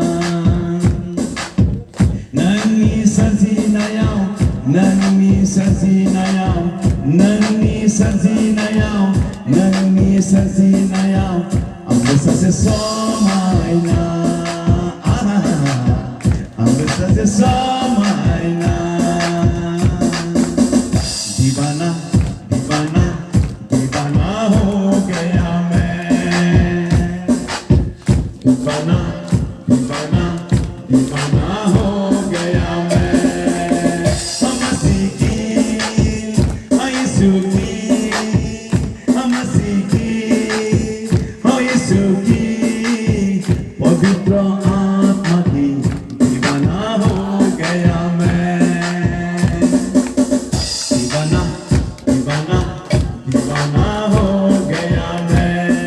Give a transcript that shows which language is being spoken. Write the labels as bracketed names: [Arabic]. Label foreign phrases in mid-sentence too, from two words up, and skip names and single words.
[Bodo] नोंनि सोरजिनायाव नोंनि सोरजिनायाव नोंनि सोरजिनायाव नोंनि सोरजिनायाव आंबो सासे समायना आंबो सासे समायना [Hindi] दीवाना दीवाना दीवाना हो गया मैं दीवाना दीवाना दीवाना हो गया मैं हम सीखी हम सुखी हम सीखी हम सुखी पवित्र आत्मा की दीवाना हो गया मैं दीवाना दीवाना दीवाना हो गया मैं